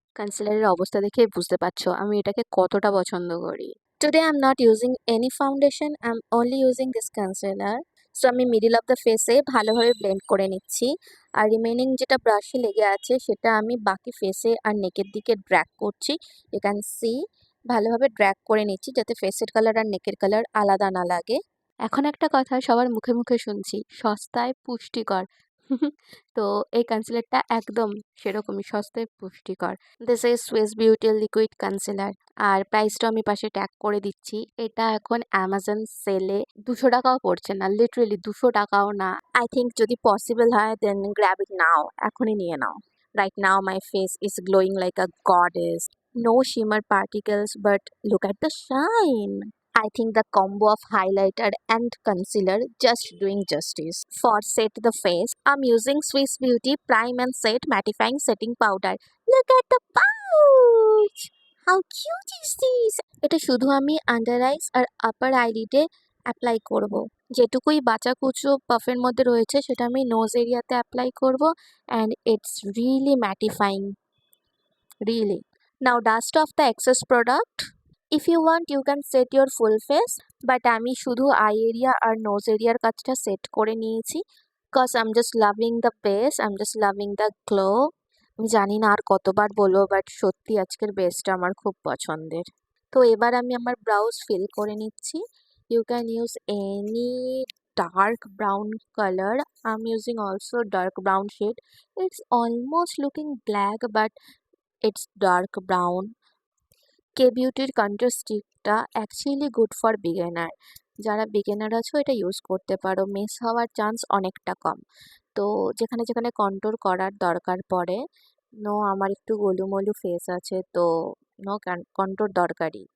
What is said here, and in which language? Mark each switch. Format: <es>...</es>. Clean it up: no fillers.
<bn>কনসিলারের অবস্থা দেখে বুঝতে পারছো আমি এটাকে কতটা পছন্দ করি.</bn> <en>Today I'm not using any foundation. I'm only using this concealer.</en> <bn>So আমি</bn> <en>middle of the ফেসে</en> <bn>ভালোভাবে ব্লেন্ড করে নিচ্ছি আর রিমেনিং যেটা ব্রাশে লেগে আছে সেটা আমি বাকি ফেসে আর নেকের দিকে ড্র্যাগ করছি।</bn> <en>you can see</en> <bn>ভালোভাবে ড্র্যাগ করে নিচ্ছি যাতে ফেসের কালার আর নেকের কালার আলাদা না লাগে। এখন একটা কথা সবার মুখে মুখে শুনছি, সস্তায় পুষ্টিকর। তো এই কনসিলারটা একদম সেরকমই সস্তায় পুষ্টিকর।</bn> <en>this is</en> <bn>Swiss beauty liquid concealer আর প্রাইসটা আমি পাশে ট্যাগ করে দিচ্ছি। এটা এখন অ্যামাজন সেলে 200 টাকাও পড়ছে না, লিটারেলি 200 টাকাও না।</bn> <en>I think</en> <bn>যদি পসিবল হয়</bn> <en>then grab it now,</en> <bn>এখনই নিয়ে নাও।</bn> <en>Right now my face is glowing like a goddess. No shimmer particles, but look at the shine. I think the combo of highlighter and concealer just doing justice. For set the face, I'm using Swiss Beauty Prime and Set Mattifying Setting Powder. Look at the pouch! How cute is this?</en> <bn>এটা শুধু আমি under আইস আর আপার আইলিডে apply করব। যেটুকুই বাঁচা কুচো পাফের মধ্যে রয়েছে সেটা আমি নোজ এরিয়াতে অ্যাপ্লাই করব</bn> <en>And it's really mattifying, really. Now dust off the excess product. If you want you can set your full face, but</en> <bn>আমি শুধু আই এরিয়া আর নোজ এরিয়ার কাজটা সেট করে নিয়েছি</bn> <en>Because I am just loving the base, I am just loving the glow.</en> <bn>আমি জানি না আর কতবার বলবো, বাট সত্যি আজকের বেসটা আমার খুব পছন্দের। তো এবার আমি আমার ব্রাউজ ফিল করে নিচ্ছি।</bn> <en>You can use any dark brown color. I'm using also dark brown shade. It's almost looking black, but it's dark brown.</en> <bn>K বিউটির control স্টিকটা actually good for beginner. যারা বিগিনার আছো এটা ইউজ করতে পারো, miss হওয়ার chance অনেকটা কম। তো যেখানে যেখানে কন্ট্রোল করার দরকার পড়ে, আমার একটু গোলুমোলু ফেস আছে, তো কন্ট্রোল দরকারি।</bn>